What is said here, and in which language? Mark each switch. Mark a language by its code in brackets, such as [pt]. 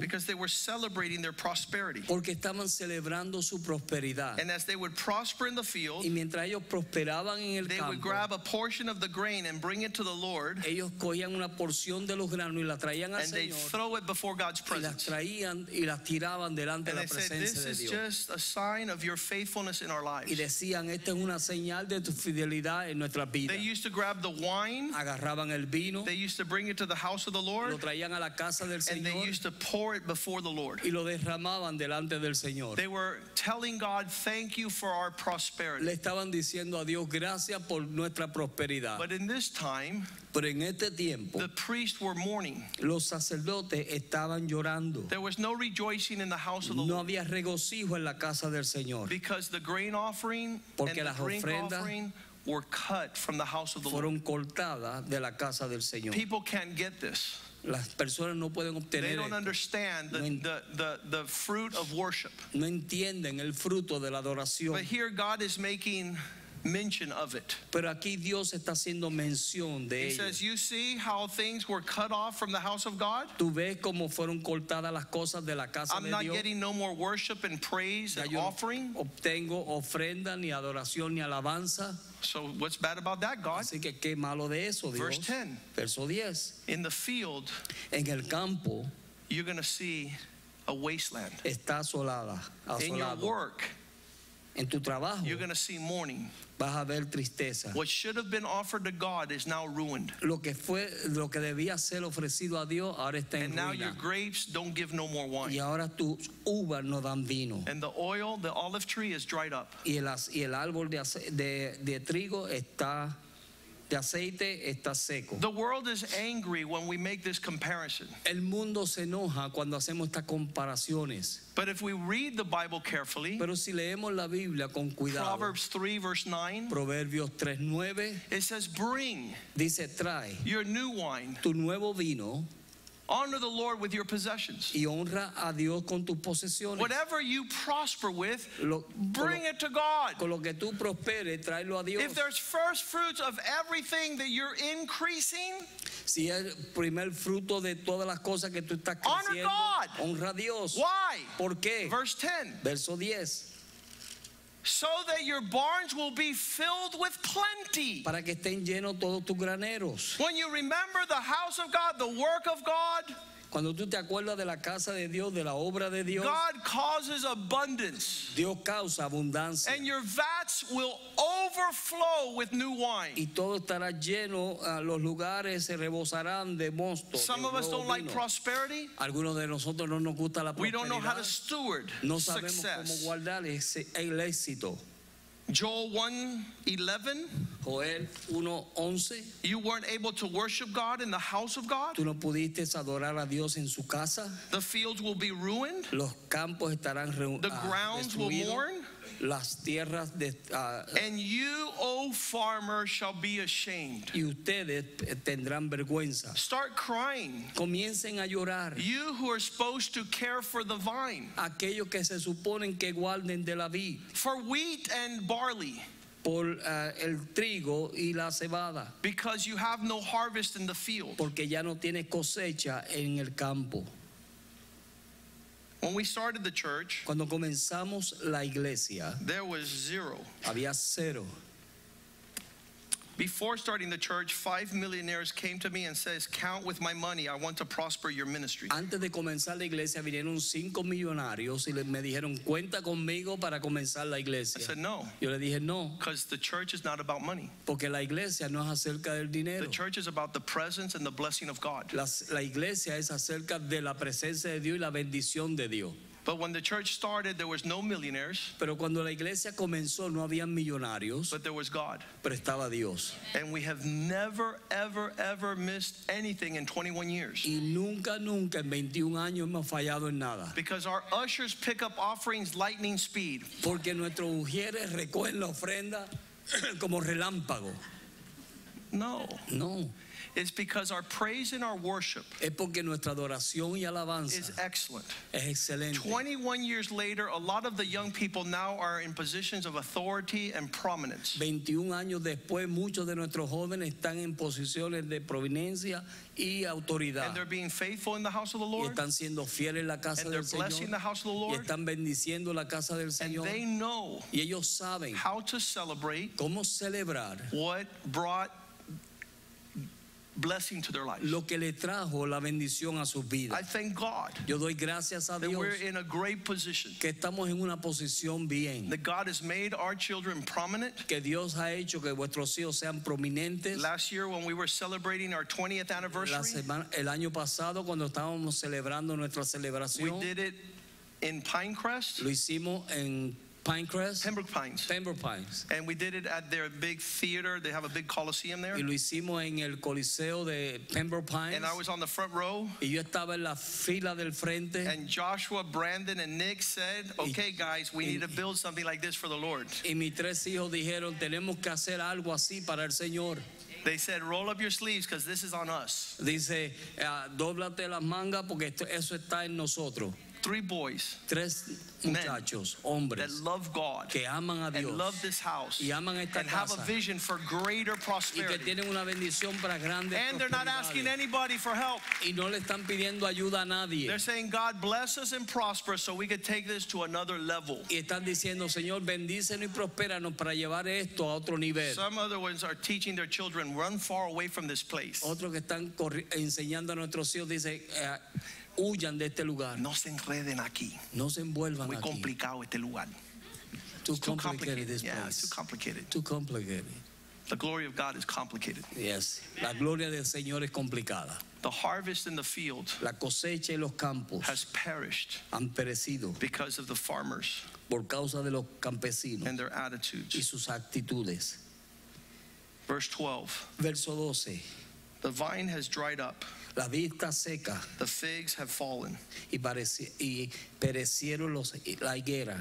[en] because they were celebrating their prosperity. [es] porque estaban celebrando su prosperidad. [en] And as they would prosper in the field, [es] Y mientras ellos prosperaban en el [en] they would [es] campo, [en] grab a portion of the grain and bring it to the Lord, [es] ellos cogían una porción de los granos y la traían al [en] and they [es] Señor [en] throw it before God's [es] y las [en] presence. [es] traían y las tiraban delante de la [en] they said, [es] presencia [en] this [es] de [en] is [es] Dios. [en] just a sign of your faithfulness in our [es] Y [en] lives. [es] decían, esta es una señal de tu fidelidad en nuestra vida. [en] They used to grab the wine, [es] Agarraban el vino, [en] they used to bring it to the house of the [es] lo [en] Lord, [es] traían a la casa del [en] and they [es] Señor [en] used to pour it before the Lord. [es] y lo derramaban delante del Señor. [en] They were telling God, thank you for our prosperity. [es] Le estaban diciendo a Dios, gracias por nuestra prosperidad. [en] But in this time, [es] Pero en este tiempo, [en] the priests were mourning. [es] los sacerdotes estaban llorando. [en] There was no rejoicing in the house of the [es] No [en] Lord [es] había regocijo en la casa del Señor. [en] because the grain offering [es] Porque [en] and the [es] las [en] drink [es] ofrendas [en] offering were cut from the house of the Lord. [es] Fueron cortadas de la casa del Señor. [en] People can't get this. [es] Las personas no pueden [en] They [es] obtener [en] don't [es] esto. [en] understand the fruit of worship. [es] No entienden el fruto de la adoración. [en] But here God is making mention of it. [es] Pero aquí Dios está haciendo mención de [en] He [es] ello. [en] says, you see how things were cut off from the house of God? [es] Tú ves cómo fueron cortadas las cosas de la casa [en] I'm [es] de [en] not [es] Dios. [en] getting no more worship and praise [es] Ya [en] and [es] yo no [en] offering. [es] obtengo ofrenda, ni adoración, ni alabanza. [en] So what's bad about that, God? [es] Así que qué malo de eso, [en] Verse [es] Dios. [en] 10. [es] Verso 10. [en] In the field, [es] En el campo [en] you're going to see a wasteland. [es] está asolada, [en] In your [es] asolado. [en] work, [es] En tu trabajo [en] you're going to see mourning. [es] vas a ver tristeza. [en] What should have been offered to God is now ruined. [es] Lo que debía ser ofrecido a Dios ahora está en [en] And now your [es] ruina. [en] grapes don't give no more [es] Y [en] wine. [es] ahora tus uvas no dan vino. [en] And the oil, the olive tree is dried up. [es] Y el árbol de trigo está, de aceite está seco. [en] The world is angry when we make this comparison. [es] El mundo se enoja cuando hacemos estas comparaciones. [en] But if we read the Bible carefully, [es] Pero si leemos la Biblia con cuidado, [en] Proverbs 3 verse 9, [es] Proverbios 3:9 [en] it says, bring [es] dice, trae [en] your new wine. [es] tu nuevo vino [en] Honor the Lord with your possessions. [es] y honra a Dios con tus posesiones. [en] Whatever you prosper with, [es] Lo- [en] bring it to God. [es] Con lo que tú prosperes, tráelo a Dios. [en] If there's first fruits of everything that you're increasing, [es] Si es el primer fruto de todas las cosas que tú estás [en] Honor [es] creciendo, [en] God. [es] honra a Dios. [en] why? [es] ¿Por qué? [en] Verse 10. [es] Verso 10. [en] So that your barns will be filled with plenty. [es] Para que estén llenos todos tus graneros. [en] When you remember the house of God, the work of God, [es] Cuando tú te acuerdas de la casa de Dios, de la obra de Dios, [en] God causes abundance. [es] Dios causa abundancia. [en] And your vats will overflow with new wine. [es] Y todo estará lleno, los lugares se rebosarán de mosto. [en] Some of us don't like prosperity. [es] Algunos de nosotros no nos gusta la [en] We don't know how [es] prosperidad. [en] to steward [es] No sabemos cómo [en] success. [es] guardar el éxito. [en] Joel 1:11. [es] Joel 1:11. [en] You weren't able to worship God in the house of God. [es] Tú no pudiste adorar a Dios en su casa. [en] The fields will be ruined. [es] Los campos estarán [en] The grounds will [es] destruidos. [en] mourn. [es] Las tierras [en] And you, O farmer, shall be ashamed. [es] y ustedes tendrán vergüenza. [en] Start crying. [es] Comiencen a llorar. [en] You who are supposed to care for the vine, [es] Aquellos que se suponen que guarden de la vid, [en] for wheat and barley, [es] por el trigo y la cebada, [en] because you have no harvest in the field. [es] porque ya no tienes cosecha en el campo. [en] When we started the church, [es] Cuando comenzamos la iglesia, [en] there was zero. [es] había cero. [en] Before starting the church, 5 millionaires came to me and says, count with my money. I want to prosper your ministry. [es] Antes de comenzar la iglesia vinieron 5 millonarios y me dijeron, cuenta conmigo para comenzar la [en] I [es] iglesia. [en] said, no, [es] Yo le dije, no, [en] because the church is not about money. [es] porque la iglesia no es acerca del dinero. [en] The church is about the presence and the blessing of God. [es] La iglesia es acerca de la presencia de Dios y la bendición de Dios. [en] But when the church started, there was no millionaires, [es] Pero cuando la iglesia comenzó no había millonarios, [en] but there was God. [es] pero estaba Dios. [en] And we have never, ever, ever missed anything in 21 years. [es] Y nunca, nunca en 21 años hemos fallado en nada. [en] Because our ushers pick up offerings lightning speed. [es] Porque nuestros ujieres recogen la ofrenda como relámpago. [en] No, [es] No, [en] it's because our praise and our worship [es] es porque nuestra adoración y [en] is [es] alabanza [en] excellent. [es] es excelente. [en] 21 years later, a lot of the young people now are in positions of authority and prominence. [es] 21 años después, muchos de nuestros jóvenes están en posiciones de providencia y autoridad. [en] And they're being faithful in the house of the [es] Y [en] Lord. [es] están siendo fieles en la casa [en] And they're [es] del [en] blessing the [es] Señor. [en] house of the [es] Y [en] Lord. [es] están bendiciendo la casa del [en] And [es] Señor. [en] they know [es] Y ellos saben [en] how to celebrate [es] cómo celebrar [en] what brought blessing to their lives. [es] lo que le trajo la bendición a sus [en] I [es] vidas. [en] thank God [es] Yo doy gracias a [en] that [es] Dios [en] we're in a great position. [es] que estamos en una posición bien. [en] That God has made our children prominent. [es] Que Dios ha hecho que vuestros hijos sean prominentes. [en] Last year when we were celebrating our 20th anniversary, [es] El año pasado cuando estábamos celebrando nuestra [en] we [es] celebración, [en] did it in Pinecrest, [es] lo hicimos en Pinecrest, [en] Pembroke Pines. [es] Pembroke Pines. [en] And we did it at their big theater. They have a big coliseum there. [es] Y lo hicimos en el Coliseo de Pembroke Pines. [en] And I was on the front row. [es] Y yo estaba en la fila del frente. [en] And Joshua, Brandon, and Nick said, okay, guys, we need to build something like this for the Lord. [es] Y mis tres hijos dijeron, tenemos que hacer algo así para el Señor. [en] They said, roll up your sleeves because this is on us. [es] Dice, dóblate las mangas porque eso está en nosotros. [en] 3 boys [es] Tres muchachos, [en] that [es] hombres, [en] love God [es] que aman a Dios [en] and love this house [es] y aman esta [en] and have a [es] casa [en] vision for greater [es] y que [en] prosperity. [es] tienen una bendición para grandes [en] And they're not asking [es] prosperidades. [en] anybody for help. [es] Y no le están pidiendo ayuda a nadie. [en] They're saying, God bless us and prosper so we could take this to another level. [es] Y están diciendo, Señor, bendícenos y prospéranos para llevar esto a otro nivel. [en] Some other ones are teaching their children, run far away from this place. [es] Otros que están enseñando a nuestros hijos dicen, huyan de este lugar. No se enreden aquí. No se envuelvan Muy aquí. complicado este lugar. [en] Too Too complicated this Yeah, it's place. too complicated. Too complicated. The glory of God is complicated. Yes. [es] La gloria del Señor es complicada. [en] The harvest in the field [es] La cosecha y los campos [en] has perished [es] han perecido [en] because of the farmers [es] por causa de los campesinos [en] and their [es] y [en] attitudes. [es] sus actitudes. [en] Verse 12. [es] Verso 12. [en] The vine has dried up. [es] La vid está seca [en] The figs have fallen. [es] y perecieron la higuera.